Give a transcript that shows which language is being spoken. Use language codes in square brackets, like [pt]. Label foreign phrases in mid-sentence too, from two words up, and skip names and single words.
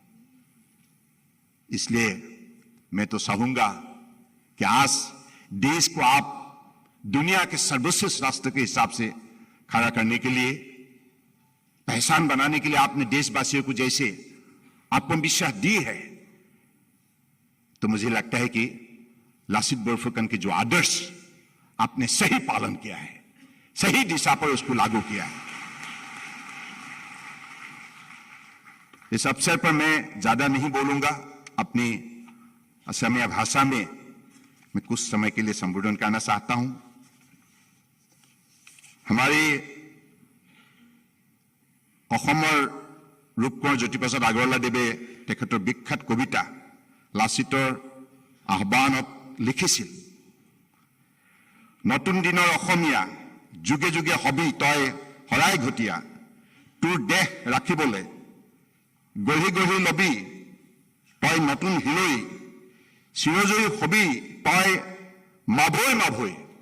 [hi] इसलिए मैं तो चाहूंगा कि आज देश को आप दुनिया के सर्वश्रेष्ठ राष्ट्र के हिसाब से खड़ा करने के लिए, पहचान बनाने के लिए आपने देशवासियों को जैसे आत्मविश्वास दी है, तो मुझे लगता है कि लासित बोरफुकन के जो आदर्श आपने सही पालन किया है, सही दिशा पर उसको लागू किया है। इस अवसर पर मैं ज्यादा नहीं बोलूंगा। अपनी असमिया भाषा में मैं कुछ समय के लिए संबोधन करना चाहता हूं। [as] हमारे অসমৰ ৰূপকোঁৱৰ জ্যোতিপ্ৰসাদ আগৰৱালাদেৱে তেখেতৰ বিখ্যাত কবিতা লাচিতৰ আহ্বানত লিখিছিল, নতুন দিনৰ অসমীয়া যুগে যুগে হবি তই হৰাই ঘটীয়া, তোৰ দেহ ৰাখিবলৈ গঢ়ি গঢ়ি লবি তই নতুন হিলৈ, চিৰজয়ী হবি তই মাভৈ মাভৈ।